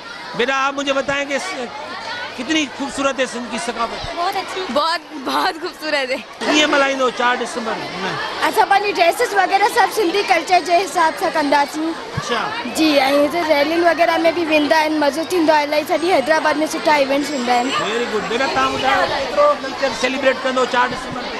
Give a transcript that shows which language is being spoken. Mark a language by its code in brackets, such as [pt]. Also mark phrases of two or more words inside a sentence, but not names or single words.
[ur] بیٹا آپ مجھے بتائیں کہ کتنی خوبصورت ہے سندھ کی ثقافت? بہت اچھی, بہت خوبصورت ہے. [sd] कीअं मल्हाईंदो 4 डिसंबर? असां पंहिंजी ड्रेसिस वग़ैरह सभु सिंधी कल्चर जे हिसाब सां कंदासीं। अच्छा जी, ऐं हिते रैलियुनि वग़ैरह में बि वेंदा आहिनि, मज़ो थींदो आहे। इलाही सॼी हैदराबाद में सुठा इवेंट्स हूंदा आहिनि। [en] Very good. [sd] बेटा तव्हां ॿुधायो केतिरो [en] culture celebrate [sd] कंदो 4 डिसंबर ते?